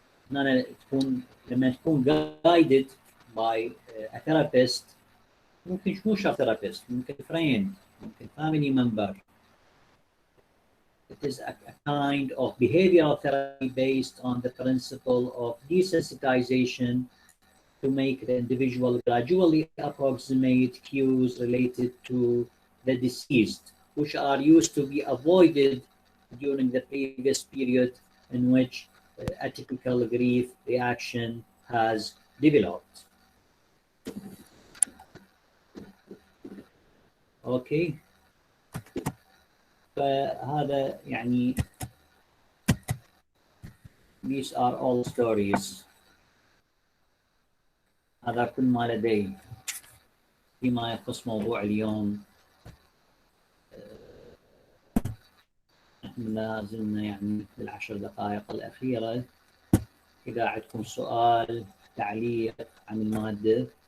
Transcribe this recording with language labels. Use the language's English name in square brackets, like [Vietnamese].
[Arabic] هنا تكون لما تكون [English] guided by a therapist، [Arabic] ممكن مو شرط therapist، ممكن friend، ممكن [English] family member. It is a kind of behavioral therapy based on the principle of desensitization to make the individual gradually approximate cues related to the deceased, which are used to be avoided during the previous period in which a typical grief reaction has developed. Okay. [Arabic] فهذا يعني [English] these are all stories. [Arabic] هذا كل ما لدي فيما يخص موضوع اليوم. نحن لا زلنا يعني في العشر دقائق الأخيرة. إذا عندكم سؤال تعليق عن المادة.